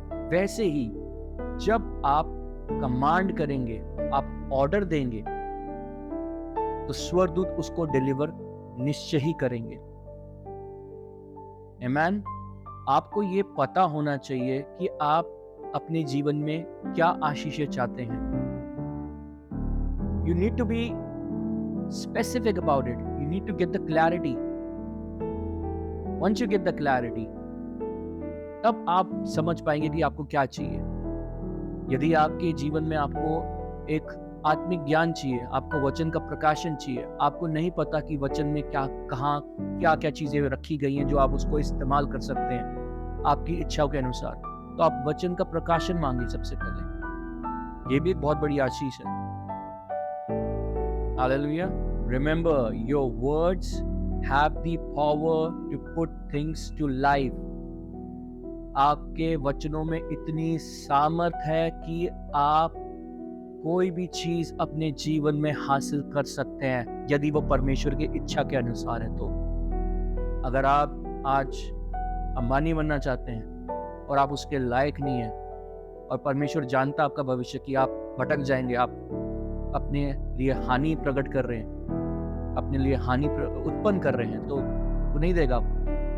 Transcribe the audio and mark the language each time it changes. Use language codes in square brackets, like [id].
[hi] वैसे ही जब आप कमांड करेंगे, आप ऑर्डर देंगे, तो स्वर्गदूत उसको डिलीवर निश्चय ही करेंगे। आमीन। आपको ये पता होना चाहिए कि आप अपने जीवन में क्या आशीषें चाहते हैं। [en] You need to be specific about it. You need to get the clarity. Once you get the clarity, [hi] तब आप समझ पाएंगे कि आपको क्या चाहिए। यदि आपके जीवन में आपको एक आत्मिक ज्ञान चाहिए, आपको वचन का प्रकाशन चाहिए, आपको नहीं पता कि वचन में क्या कहाँ क्या क्या चीजें रखी गई हैं जो आप उसको इस्तेमाल कर सकते हैं आपकी इच्छाओं के अनुसार, तो आप वचन का प्रकाशन मांगिए सबसे पहले। ये भी एक बहुत बड़ी आशीष है। Hallelujah. [en] Remember, your words have the power to put things to life. [hi] आपके वचनों में इतनी सामर्थ है कि आप कोई भी चीज अपने जीवन में हासिल कर सकते हैं, यदि वो परमेश्वर की इच्छा के अनुसार है। तो अगर आप आज अंबानी बनना चाहते हैं और आप उसके लायक नहीं हैं, और परमेश्वर जानता आपका भविष्य कि आप भटक जाएंगे, आप अपने लिए हानि प्रकट कर रहे हैं, अपने लिए हानि उत्पन्न कर रहे हैं, तो वो नहीं देगा आपको।